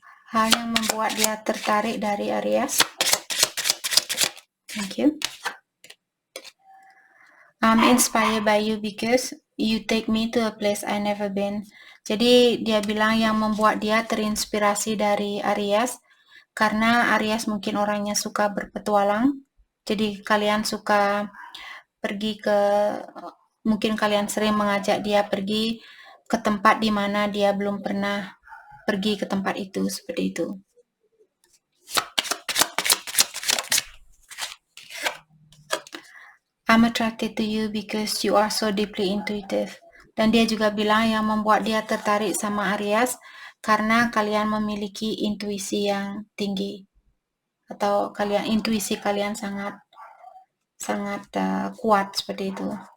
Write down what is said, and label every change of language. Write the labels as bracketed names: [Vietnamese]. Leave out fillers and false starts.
[Indonesian] Hal yang membuat dia tertarik dari Aries. [English] Thank you. I'm inspired by you because you take me to a place I never been. [Indonesian] Jadi dia bilang yang membuat dia terinspirasi dari Aries, karena Aries mungkin orangnya suka berpetualang. Jadi kalian suka pergi mungkin kalian sering mengajak dia pergi ke tempat di mana dia belum pernah pergi ke tempat itu, seperti itu. [English] I'm attracted to you because you are so deeply intuitive. [Indonesian] Dan dia juga bilang yang membuat dia tertarik sama Aries karena kalian memiliki intuisi yang tinggi, atau intuisi kalian sangat kuat, seperti itu.